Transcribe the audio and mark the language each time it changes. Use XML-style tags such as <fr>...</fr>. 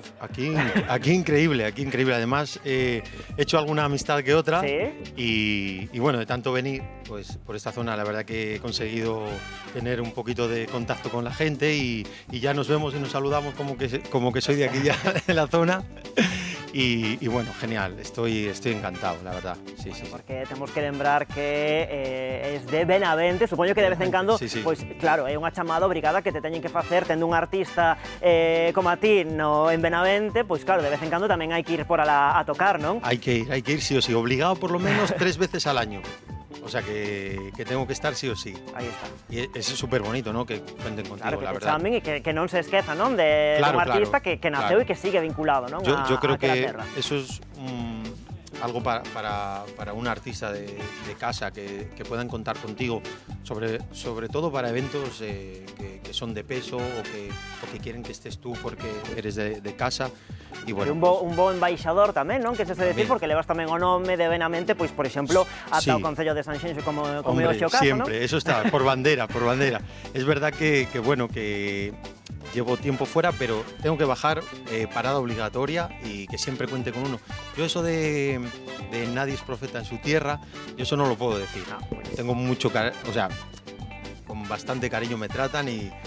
<es>Aquí increíble, además he hecho alguna amistad que otra y bueno, de tanto venir pues por esta zona, la verdad que he conseguido tener un poquito de contacto con la gente y ya nos vemos y nos saludamos como que soy de aquí ya de la zona. Y bueno, genial, estoy encantado, la verdad. Sí.</es> <gl>Porque temos que lembrar que es de Benavente, supoño que de vez en cando, pois claro, é unha chamada obrigada que te teñen que facer, tendo un artista como a ti en Benavente, pois claro, de vez en cando tamén hai que ir por alá a tocar, non?</gl> <es>Hay que ir sí o sí, obligado por lo menos 3 veces al año. O sea que tengo que estar sí o sí. Ahí está. Y es súper bonito, ¿no? Que cuenten contigo, la verdad.</es> <gl>Chamen y que non se esqueza, ¿no? De un artista que naceu y que sigue vinculado, ¿no?</gl> <es>Yo creo que eso es algo para un artista de casa, que puedan contar contigo, sobre todo para eventos que son de peso o que quieren que estés tú porque eres de casa. Y bueno,</es> <gl>un bo embaixador tamén, non? Que se decir, porque levas tamén o nome de Benavente, pois, por exemplo, ata o Concello de Sanxenxo, como é o xo caso,</gl> <es>siempre, ¿no? Eso está, por bandera. Es verdad que bueno, que llevo tiempo fuera, pero tengo que bajar parada obligatoria y que siempre cuente con uno. Yo eso de nadie es profeta en su tierra, yo eso no lo puedo decir. Tengo mucho cariño, o sea, con bastante cariño me tratan y</es>